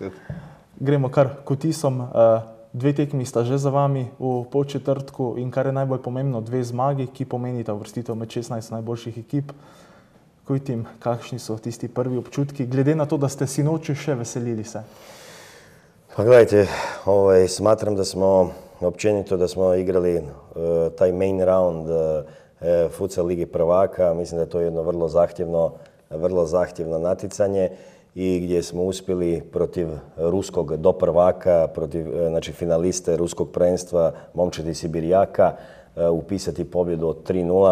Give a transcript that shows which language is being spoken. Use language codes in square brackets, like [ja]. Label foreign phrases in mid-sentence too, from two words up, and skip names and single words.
[sl] Gremo kar k vtisom. 2 tekmi sta že za vami v Podčetrtku in kar je najbolj pomembno, 2 zmagi, ki pomenita uvrstitev med 16 najboljših ekip. Kujtim, kakšni so tisti prvi občutki, glede na to, da ste sinoči še veselili se? [hr] Pa gledajte, smatram da smo općenito da smo igrali taj [en] main round [hr] futsal Ligi prvaka. Mislim da je to jedno vrlo zahtjevno naticanje i gdje smo uspjeli protiv ruskog doprvaka, protiv finaliste ruskog prvenstva Momčadi Sibirijaka upisati pobjedu od 3:0.